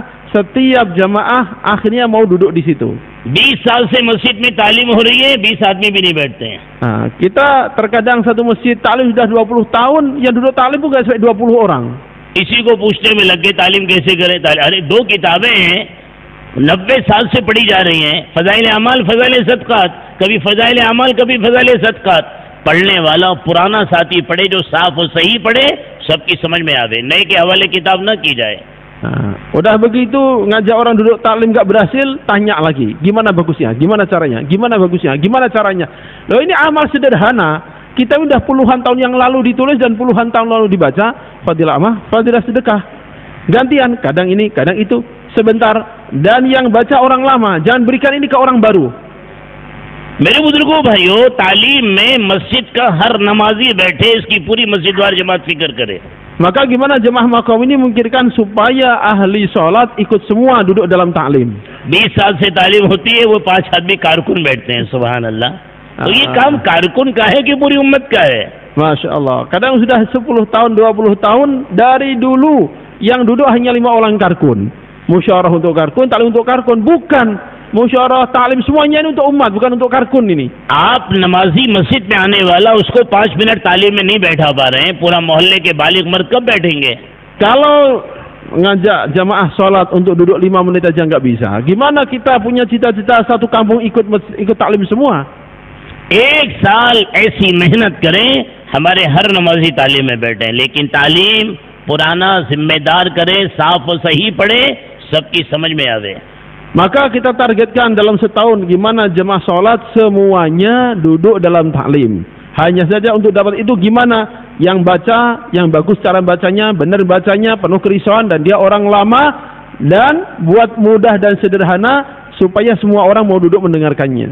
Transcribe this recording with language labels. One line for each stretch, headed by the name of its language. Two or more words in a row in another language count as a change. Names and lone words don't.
Indonesian: Setiap jamaah akhirnya mau duduk di situ.
Hindi: 20 साल से मस्जिद में तालीम हो रही है, 20 आदमी भी नहीं बैठते हैं.
Indonesian: Kita terkadang satu masjid taklim sudah 20 tahun, yang duduk taklim pun nggak sampai 20 orang.
Hindi: इसी को पूछने में लग गए तालीम कैसे करें. अरे 2 किताबें हैं 90 साल से पढ़ी जा रही हैं, फजाइल अमाल, फजाइल सदकात. कभी फजाइल अमाल, कभी फजाइल सदकात. पढ़ने वाला पुराना साथी पढ़े, जो साफ और सही पढ़े, सबकी समझ में आवे. नए के हवाले किताब न की जाए.
Indonesian: Udah begitu ngajak orang duduk taklim gak berhasil, tanya lagi gimana bagusnya, gimana caranya, gimana bagusnya, gimana caranya. Loh ini amal sederhana, kita udah puluhan tahun yang lalu ditulis dan puluhan tahun lalu dibaca. Fadilah amal, fadilah sedekah, gantian, kadang ini kadang itu, sebentar. Dan yang baca orang lama, jangan berikan ini ke orang baru.
Hindi: मेरे बुजुर्गों भाइयों, तालीम में मस्जिद का हर नमाजी बैठे, इसकी पूरी मस्जिदवार जमात फिक्र करे.
Indonesian: Maka gimana jemaah Maqam ini memikirkan supaya ahli sholat ikut semua duduk dalam taklim.
Hindi: 20 साल से तालीम होती है, वो 5 आदमी कारकुन बैठते हैं.
Arabic: سبحان الله.
Hindi: तो ये काम कारकुन का है कि पूरी उम्मत का है?
Arabic: Masya Allah.
Indonesian: Kadang sudah 10 tahun, 20 tahun dari dulu yang duduk hanya 5 orang karkun. Musyawarah untuk karkun, taklim untuk karkun. Bukan. Musyawarah taklim semuanya ini untuk umat, bukan untuk karkun ini.
Hindi: आप नमाजी मस्जिद में आने वाला, उसको 5 मिनट तालीम में नहीं बैठा पा रहे हैं, पूरा मोहल्ले के बालिग मर्द कब बैठेंगे?
Indonesian: Kalau ngajak jamaah sholat untuk duduk 5 menit aja nggak bisa, gimana kita punya cita-cita satu kampung ikut taklim semua?
Hindi: 1 साल ऐसी मेहनत करें, हमारे हर नमाजी तालीम में बैठे, लेकिन तालीम पुराना जिम्मेदार करें, साफ और सही पढ़े, सबकी समझ में आवे.
Indonesian: Maka kita targetkan dalam setahun gimana jemaah sholat semuanya duduk dalam taklim. Hanya saja untuk dapat itu gimana yang baca, yang bagus cara bacanya, benar bacanya, penuh kerisauan dan dia orang lama, dan buat mudah dan sederhana supaya semua orang mau duduk mendengarkannya.